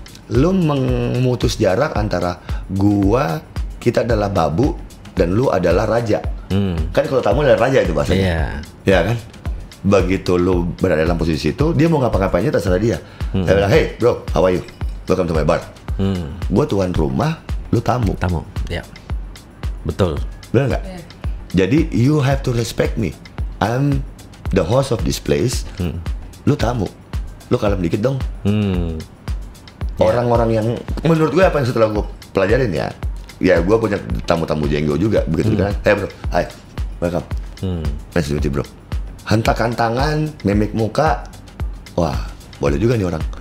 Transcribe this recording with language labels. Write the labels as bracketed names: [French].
[Indonesian] Lu memutus jarak antara kita adalah babu dan lu adalah raja. Kan kalau tamu adalah raja itu bahasanya. Ya kan? Begitu lu berada dalam posisi itu, dia mau ngapa-ngapainnya terserah dia. Saya bilang, [English] hey bro, how are you? Welcome to my bar. [Indonesian] Gua tuan rumah, lu tamu. Ya. Betul. Benar nggak? [English] Jadi you have to respect me. I'm the host of this place. [Indonesian] Lu tamu. Lu kalem dikit dong. Orang-orang yang menurut gue apa yang setelah gue pelajarin ya gue punya tamu-tamu jenggo juga begitu kan. [English] Hey bro, hi, welcome. Nice to meet you bro. [Indonesian] Hentakan tangan, mimik muka, wah boleh juga nih orang.